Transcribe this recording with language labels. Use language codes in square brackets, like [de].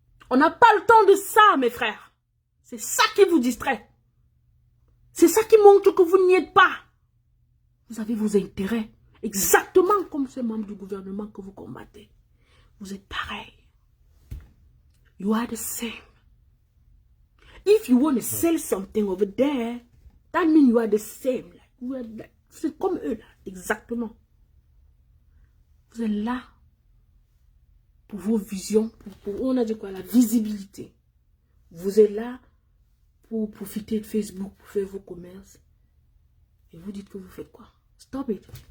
[fr] On n'a pas le temps de ça, mes frères. C'est ça qui vous distrait. C'est ça qui montre que vous n'y êtes pas. Vous avez vos intérêts, exactement comme ces membres du gouvernement que vous combattez. Vous êtes pareil. [en] You are the same. If you want to sell something over there, that means you are the same. [fr] C'est comme eux, là, exactement. Vous êtes là pour vos visions, on a dit quoi, la visibilité. Vous êtes là pour profiter de Facebook, pour faire vos commerces. Et vous dites que vous faites quoi? [en] Stop it.